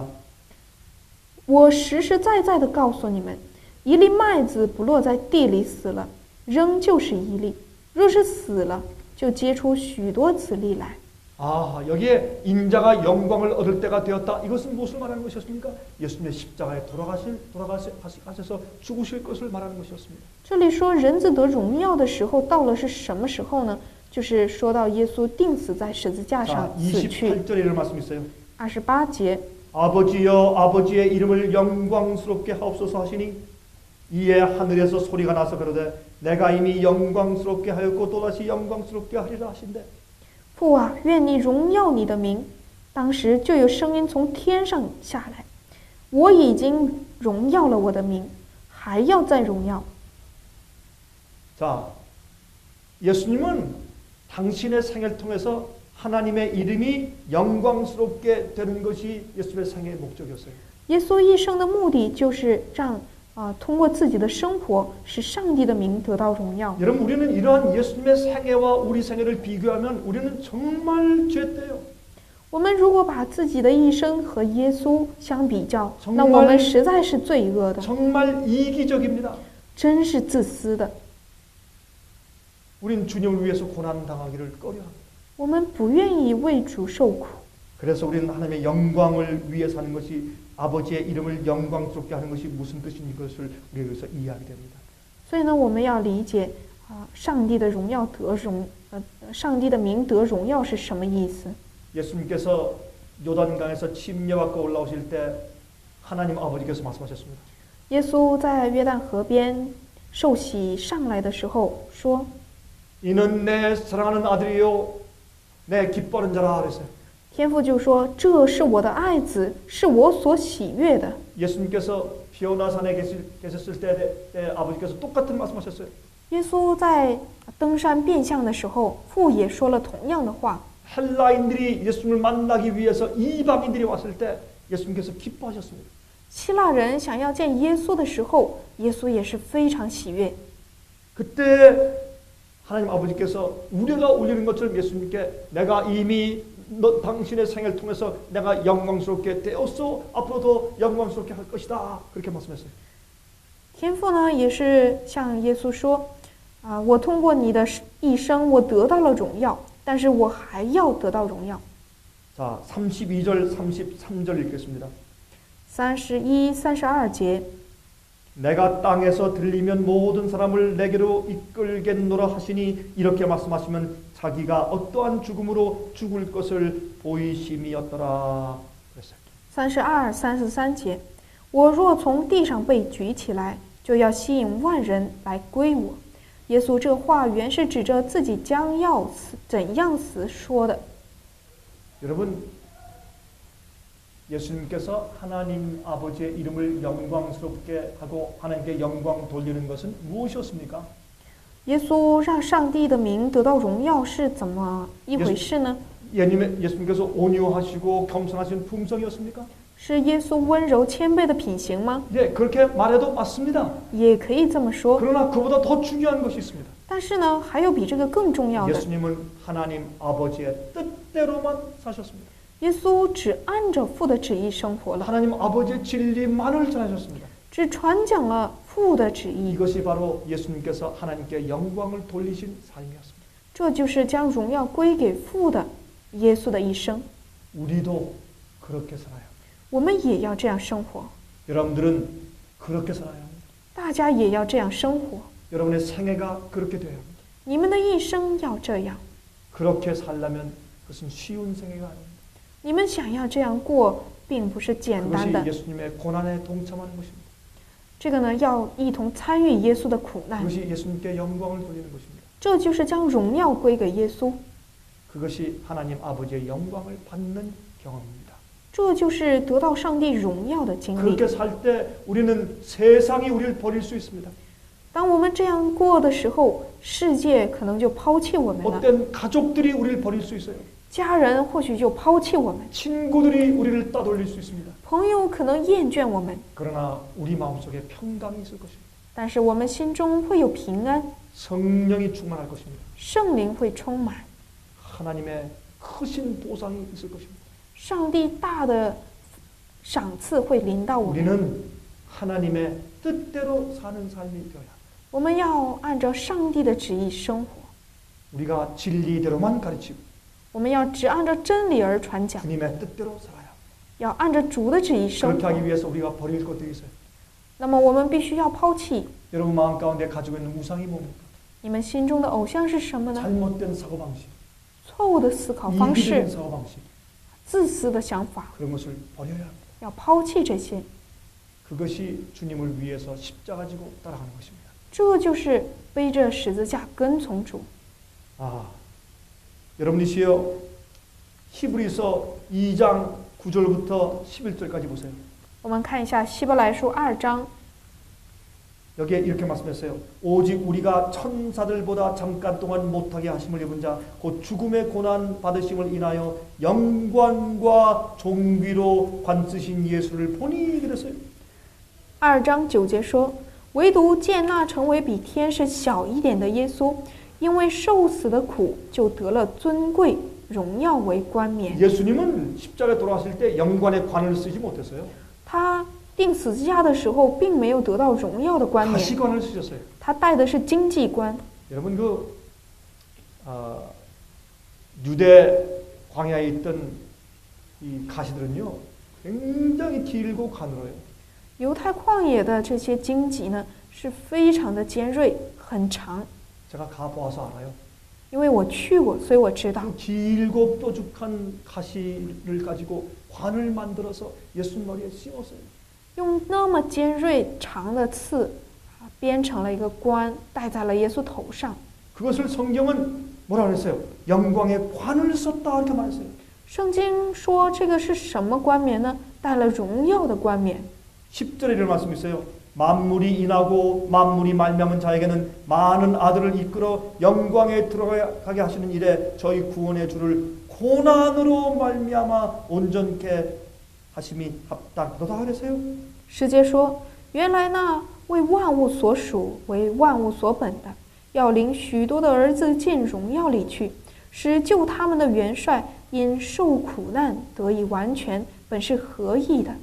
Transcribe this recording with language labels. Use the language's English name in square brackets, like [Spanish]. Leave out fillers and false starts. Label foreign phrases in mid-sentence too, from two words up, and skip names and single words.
[Chinese] 我实实在在的告诉你们，一粒麦子不落在地里死了，仍旧是一粒；若是死了，就结出许多子粒来。 [Korean] 아, 여기에 인자가 영광을 얻을 때가 되었다. 이것은 무엇을 말하는 것이었습니까? 예수님의 십자가에 돌아가셔서 죽으실 것을 말하는 것이었습니다. [Chinese] 这里说人子得荣耀的时候到了，是什么时候呢？就是说到耶稣钉死在十字架 [Korean] 자, [Chinese] 上死去。 [Korean] 28절에 이런 말씀이 있어요. [Chinese] 28节， [Korean] 아버지여 아버지의 이름을 영광스럽게 하옵소서 하시니 이에 하늘에서 소리가 나서 그러되 내가 이미 영광스럽게 하였고 또다시 영광스럽게 하리라 하신대. [Chinese] 父啊，愿你荣耀你的名。当时就有声音从天上下来，我已经荣耀了我的名，还要再荣耀。 [Korean] 자, 예수님은 당신의 생애를 통해서 하나님의 이름이 영광스럽게 되는 것이 예수님의 생애의 목적이었어요. [Chinese] 耶稣一生的目的就是让通过自己的生活，使上帝的名得到荣耀。 [Korean] 여러분 우리는 이러한 예수님의 생애와 우리 생애를 비교하면 우리는 정말 죄돼요. [Chinese] 我们如果把自己的一生和耶稣相比较， [Korean] 정말 [Chinese] 那我们实在是罪恶的， [Korean] 정말 이기적입니다. [Chinese] 真是自私的。 [Korean] 우린 주님을 위해서 고난 당하기를 꺼려합니다. [Chinese] 我们不愿意为主受苦， [Korean] 그래서 우리는 하나님의 영광을 위해 사는 것이 아버지의 이름을 영광스럽게 하는 것이 무슨 뜻인 것을 우리가 여기서 이해하게 됩니다. [Chinese] 所以呢，我们要理解上帝的荣耀上帝的名得荣耀是什么意思？ [Korean] 예수님께서 요단강에서 침례받고 올라오실 때 하나님 아버지께서 말씀하셨습니다. [Chinese] 耶稣在约旦河边受洗上来的时候说：“ [Korean] 이는 내 사랑하는 아들이요 내 기뻐하는 자라 그랬어요. [Chinese] 天父就说：“这是我的爱子，是我所喜悦的。” [Korean] 예수님께서 피오나산에 계셨을 때 아버지께서 똑같은 말씀하셨어요. [Chinese] 耶稣在登山变相的时候，父也说了同样的话。 [Korean] 헬라인들이 예수님을 만나기 위해서 이방인들이 왔을 때 예수님께서 기뻐하셨습니다. [Chinese] 希腊人想要见耶稣的时候，耶稣也是非常喜悦。 [Korean] 그때 하나님 아버지께서 우리가 올리는 것처럼 예수님께 내가 이미 당신의 생애를 통해서 내가 영광스럽게 되었어 앞으로도 영광스럽게 할 것이다 그렇게 말씀했어요. [Chinese] 天父呢也是向耶稣说：“我通过你的一生，我得到了荣耀，但是我还要得到荣耀。” [Korean] 자, 32절, 33절 읽겠습니다. [Chinese] 31、32节， [Korean] 내가 땅에서 들리면 모든 사람을 내게로 이끌겠노라 하시니 이렇게 말씀하시면 자기가 어떠한 죽음으로 죽을 것을 보이심이었더라. 그랬어요. [Chinese] 32、33 节，我若从地上被举起来，就要吸引万人来归我。耶稣这话原是指着自己将要死怎样死说的。 [Korean] 여러분, 예수님께서 하나님 아버지의 이름을 영광스럽게 하고 하나님께 영광 돌리는 것은 무엇이었습니까? [Chinese] 耶稣让上帝的名得到荣耀是怎么一回事呢？ [Korean] 예수님께서 온유하시고 겸손하신 품성이었습니까? [Chinese] 是耶稣温柔谦卑的品行吗？ [Korean] 네, 그렇게 말해도 맞습니다. [Chinese] 也可以这么说。 [Korean] 그러나 그보다 더 중요한 것이 있습니다. [Chinese] 但是呢，还有比这个更重要的。 [Korean] 예수님은 하나님 아버지의 뜻대로만 사셨습니다. [Chinese] 耶稣只按着父的旨意生活了， [Korean] 하나님 아버지의 진리만을 전하셨습니다. [Chinese] 只传讲了父的旨意。 [Korean] 이것이 바로 예수님께서 하나님께 영광을 돌리신 삶이었습니다. [Chinese] 这就是将荣耀归给父的耶稣的一生。 [Korean] 우리도 그렇게 살아야 합니다. [Chinese] 我们也要这样生活， [Korean] 여러분들은 그렇게 살아야 합니다. [Chinese] 大家也要这样生活。 [Korean] 여러분의 생애가 그렇게 되어야 합니다. [Chinese] 你们的一生要这样。 [Korean] 그렇게 살려면 그것은 쉬운 생애가 아닙니다. [Chinese] 你们想要这样过，并不是简单 [Korean] 그것이 [Chinese] 的。 [Korean] 예수님의 고난에 동참하는 것입니다. [Chinese] 这个呢，要一同参与耶稣的苦难， [Korean] 그것이 예수님께 영광을 돌리는 것입니다. [Chinese] 这就是将荣耀归给耶稣， [Korean] 그것이 하나님 아버지의 영광을 받는 경험입니다. [Chinese] 这就是得到上帝荣耀的经历。 [Korean] 그렇게 살 때 우리는 세상이 우리를 버릴 수 있습니다. [Chinese] 当我们这样过的时候，世界可能就抛弃我们了， [Korean] 어떤 가족들이 우리를 버릴 수 있어요. [Chinese] 家人或许就抛弃我们， [Korean] 친구들이 우리를 따돌릴 수 있습니다. [Chinese] 朋友可能厌倦我们， [Korean] 그러나 우리 마음속에 평강이 있을 것입니다. [Chinese] 但是我们心中会有平安， [Korean] 성령이 충만할 것입니다. [Chinese] 圣灵会充满， [Korean] 하나님의 크신 보상이 있을 것입니다. [Chinese] 上帝大的赏赐会临到我们。 [Korean] 우리는 하나님의 뜻대로 사는 삶이 되어야 합니다. [Chinese] 我们要按照上帝的旨意生活， [Korean] 우리가 진리대로만 가르치고 [Chinese] 我们要只按照真理而传讲， [Korean] 주님의 뜻대로 살아야 합니다. [Chinese] 要按照主的旨意生 [Korean] 그렇게 [Chinese] 活。 [Korean] 하기 위해서 우리가 버릴 것들이 있어요. [Chinese] 那么我们必须要抛弃 [Korean] 여러분 마음 가운데 가지고 있는 우상이 뭡니까? [Chinese] 你们心中的偶像是什么呢？ [Korean] 잘못된 사고방식, [Chinese] 错误的思考方 [Korean] 이기적인 [Chinese] 式， [Korean] 사고방식, [Chinese] 自私的想法， [Korean] 그런 것을 버려야 합니다. [Chinese] 要抛弃这些。 [Korean] 그것이 주님을 위해서 십자가 지고 따라가는 것입니다. [Chinese] 这就是背着十字架跟从主。 [Korean] 여러분이시여 히브리서 2장 9절부터 11절까지 보세요. [Chinese] 我们看一下希伯来书2章， [Korean] 여기에 이렇게 말씀했어요. 오직 우리가 천사들보다 잠깐 동안 못하게 하심을 입은 자 곧 죽음의 고난 받으심을 인하여 영광과 존귀로 관쓰신 예수를 보니 그랬어요. [Chinese] 2 章9节说：“唯独见那成为比天使小一点的耶稣，因为受死的苦，就得了尊贵荣耀为冠冕。 [Korean] 예수님은 십자가에 돌아가실 때 영광의 관을 쓰지 못했어요. [Chinese] 他钉十字架的时候，并没有得到荣耀的冠冕， [Korean] 가시관을 쓰셨어요. [Chinese] 他戴的是荆棘冠。 [Korean] 여러분 유대 광야에 있던 이 가시들은요 굉장히 길고 가늘어요. [Chinese] 犹太旷野的这些荆棘呢，是非常的尖锐，很长。 [Korean] 제가 가보아서 알아요. [Chinese] 因为我去过，所以我知道。 [Korean] 그 길고 뾰족한 가시를 가지고 관을 만들어서 예수 머리에 씌웠어요. [Chinese] 用那么尖锐长的刺编成了一个冠，戴在了耶稣头上。 [Korean] 그것을 성경은 뭐라 그랬어요? 영광의 관을 썼다 이렇게 말했어요. [Chinese] 圣经说这个是什么冠冕呢？戴了荣耀的冠冕。 [Korean] 10절에 이런 말씀이 있어요. 만물이 인하고 만물이 말미암은 자에게는 많은 아들을 이끌어 영광에 들어가게 하시는 일에 저희 구원의 주를 고난으로 말미암아 온전케 하심이 합당하다 그랬어요. [Chinese] 世界说，原来那为万物所属、为万物所本的，要领许多的儿子进荣耀里去，使救他们的元帅因受苦难得以完全，本是合意的。